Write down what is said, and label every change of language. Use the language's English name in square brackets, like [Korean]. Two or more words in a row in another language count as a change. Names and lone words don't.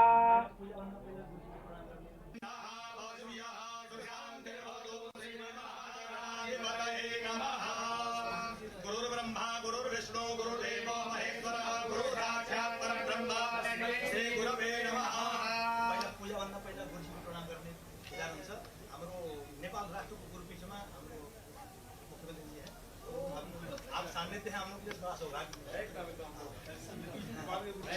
[Sanskrit] गुरुर्ब्रह्मा गुरुर्विष्णु गुरुदेवो महेश्वरः गुरु साक्षात् परब्रह्म तस्मै श्री गुरुवे नमः। [Nepali] पहिला पूजाभन्दा पहिला गुरुजीको प्रणाम गर्ने विधान हुन्छ। हाम्रो नेपाल राष्ट्रको गुरुपीठमा हाम्रो मुख्यमन्त्री जी [Hindi] आप सान्निध्य हैं, हम लोग के लिए बड़ा सौभाग्य है।